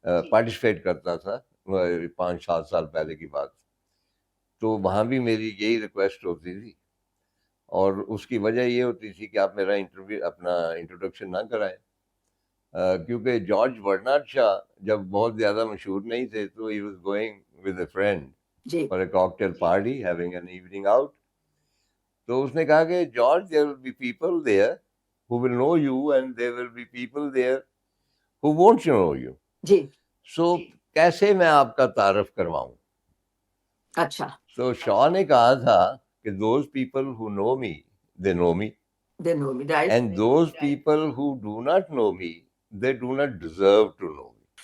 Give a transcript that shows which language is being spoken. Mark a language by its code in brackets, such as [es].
[ur] Participate کرتا تھا 5-7 سال پہلے کی بات، تو وہاں بھی میری یہی ریکویسٹ ہوتی تھی. اور اس کی وجہ یہ ہوتی تھی کہ آپ میرا اپنا انٹروڈکشن نہ کرائیں. کیونکہ جارج برنارڈ شاہ جب بہت زیادہ مشہور نہیں تھے تو [en] he was going with a friend [ur] جی [en] For a cocktail party having an evening out. [ur] تو اس نے کہا کہ [en] George there will be people there who will know you and there will be people there who won't know you. [ur] جی So کیسے میں آپ کا تعارف کرواؤں؟ اچھا تو شاہ نے کہا تھا کہ [en] those people who know me they know me دن ہو رائٹ. and those people who do not know me they do not deserve to know me.